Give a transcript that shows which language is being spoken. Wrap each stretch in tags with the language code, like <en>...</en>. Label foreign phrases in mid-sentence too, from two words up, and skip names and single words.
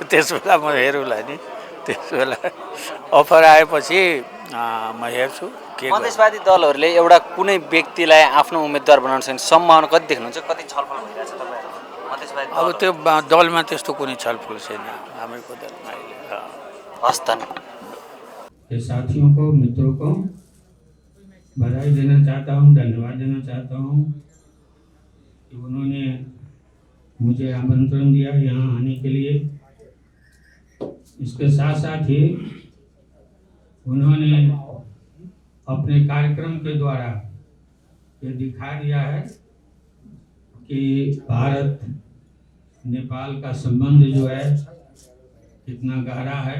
<ne>त्यस बेला म हेरौँला नि, त्यस बेला अफर आएपछि म हेर्छु के। मधेसवादी दलहरूले एउटा कुनै व्यक्तिलाई आफ्नो उम्मेदवार बनाउन सक्ने सम्भावना कति देख्नुहुन्छ? कति छलफल भइरहेछ तपाईँहरू मधेसवादी? अब त्यो दलमा त्यस्तो कुनै छलफल छैन हामीको दलमा अहिले। हस्तन</ne> <hi>साथियों को, मित्रों को बधाई देना चाहता हूँ, धन्यवाद देना चाहता हूँ कि उन्होंने मुझे आमंत्रण दिया यहाँ आने के लिए। इसके साथ साथ ही उन्होंने अपने कार्यक्रम के द्वारा ये दिखा दिया है कि भारत नेपाल का संबंध जो है कितना गहरा है।</hi>